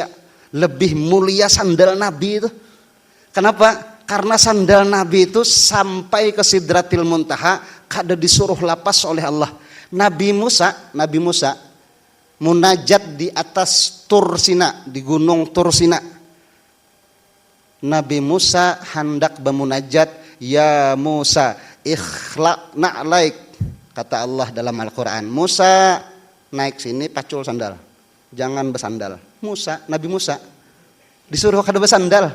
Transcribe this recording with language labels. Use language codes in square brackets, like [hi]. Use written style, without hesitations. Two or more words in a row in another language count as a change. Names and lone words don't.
[id] Lebih mulia sandal Nabi itu. Kenapa? [bjn] Karena sandal Nabi itu sampai ke Sidratil Muntaha kada disuruh lapas oleh Allah. [id] Nabi Musa munajat di atas Tur Sina, di gunung Tur Sina. Nabi Musa hendak bermunajat, [ar] يا موسى اخلع نعليك, [id] kata Allah dalam Al-Quran. [bjn] Musa naik sini pacul sandal, jangan bersandal. Nabi Musa disuruh kada bersandal.